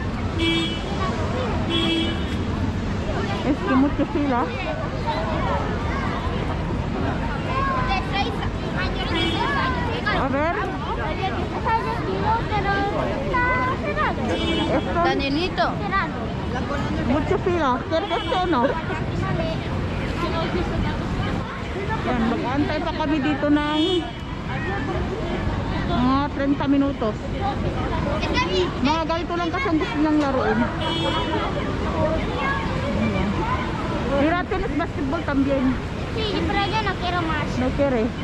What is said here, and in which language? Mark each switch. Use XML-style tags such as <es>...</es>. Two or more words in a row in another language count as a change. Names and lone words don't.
<es>Es que mucho fila. De 6 mayores de 6 años. A ver. Está vestido, pero está cerrado. Esto. Danielito. Cerrado. Mucho fila. ¿Quieres este o no?</es> <tl>Yan, mag-aantay pa kami dito ng mga 30 minutos. Mga ganito lang kasi ang gusto nilang laruin.</tl> <es>Mira, tennis basketball también. Sí, pero yo no quiero más. No quiere.</es>